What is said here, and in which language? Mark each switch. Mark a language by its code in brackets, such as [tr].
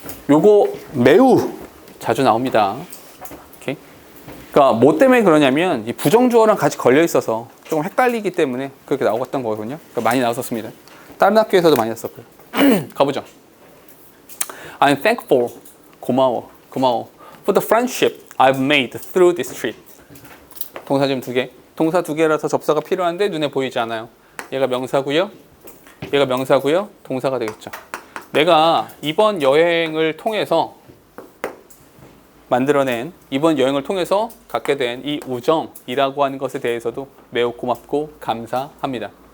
[ko] 요거 매우 자주 나옵니다. 오케이? 그러니까 뭐 때문에 그러냐면 이 부정주어랑 같이 걸려 있어서 조금 헷갈리기 때문에 그렇게 나왔던 거거든요. 그러니까 많이 나왔었습니다. 다른 학교에서도 많이 났었고요. 가보죠. [en] I'm thankful. [ko] 고마워. [en] For the friendship I've made through this trip. [ko] 동사 지금 2개. 동사 2개라서 접사가 필요한데 눈에 보이지 않아요. 얘가 명사고요. 얘가 명사고요. 동사가 되겠죠. 내가 이번 여행을 통해서 만들어낸 이번 여행을 통해서 갖게 된 이 우정이라고 하는 것에 대해서도 매우 고맙고 감사합니다.